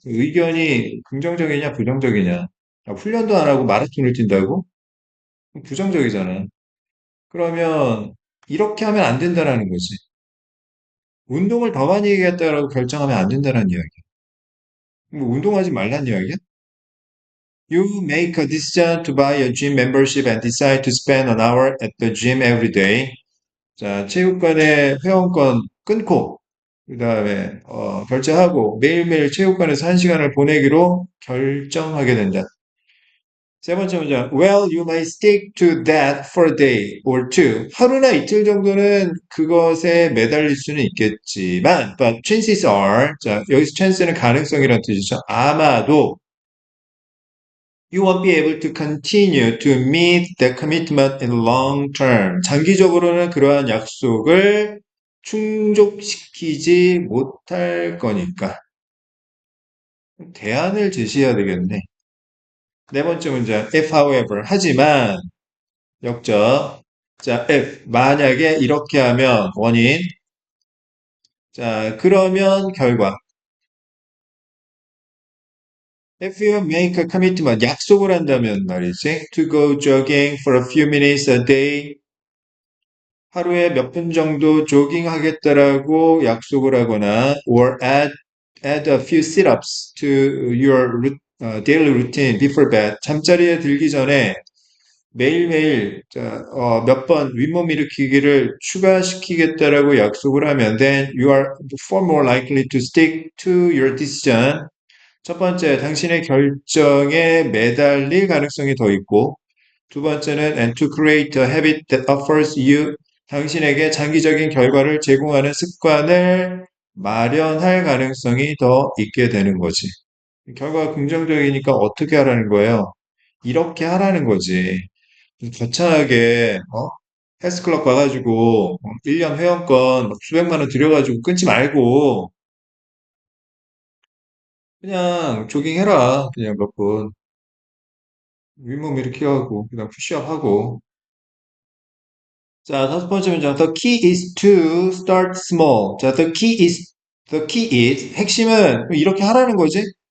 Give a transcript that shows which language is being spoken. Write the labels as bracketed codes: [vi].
[ko] 의견이 긍정적이냐, 부정적이냐? 훈련도 안 하고 마라톤을 뛴다고? 부정적이잖아. 그러면 이렇게 하면 안 된다라는 거지. 운동을 더 많이 해야겠다라고 결정하면 안 된다는 이야기야. 뭐 운동하지 말란 이야기야? [en] You make a decision to buy a gym membership and decide to spend an hour at the gym every day. [ko] 자, 체육관의 회원권 끊고, 그 다음에, 결제하고, 매일매일 체육관에서 1시간을 보내기로 결정하게 된다. 세 번째 문장. [en] Well, you may stick to that for a day or two. [ko] 하루나 이틀 정도는 그것에 매달릴 수는 있겠지만, [en] but chances are, [ko] 자, 여기서 chance는 가능성이라는 뜻이죠. 아마도 [en] you won't be able to continue to meet the commitment in long term. [ko] 장기적으로는 그러한 약속을 충족시키지 못할 거니까. 대안을 제시해야 되겠네. 네 번째 문장. [en] If however, [ko] 하지만, 역적. 자, if, 만약에 이렇게 하면 원인. 자, 그러면 결과. [en] If you make a commitment, [ko] 약속을 한다면 말이지. [en] To go jogging for a few minutes a day. [ko] 하루에 몇 분 정도 조깅하겠다라고 약속을 하거나 [en] or add a few sit-ups to your daily routine before bed. [ko] 잠자리에 들기 전에 매일매일 몇 번 윗몸 일으키기를 추가시키겠다라고 약속을 하면 [en] then you are far more likely to stick to your decision. [ko] 첫 번째, 당신의 결정에 매달릴 가능성이 더 있고 두 번째는 [en] and to create a habit that offers you [ko] 당신에게 장기적인 결과를 제공하는 습관을 마련할 가능성이 더 있게 되는 거지. 결과가 긍정적이니까 어떻게 하라는 거예요? 이렇게 하라는 거지. 거창하게 헬스클럽 가가지고 1년 회원권 막 수백만 원 들여가지고 끊지 말고 그냥 조깅해라. 그냥 몇 분. 윗몸 이렇게 하고 그냥 푸시업 하고 자, 다섯 번째 문장. [en] The key is to start small. [ko] 자, [en] the key is, [ko] 핵심은 이렇게 하라는 거지?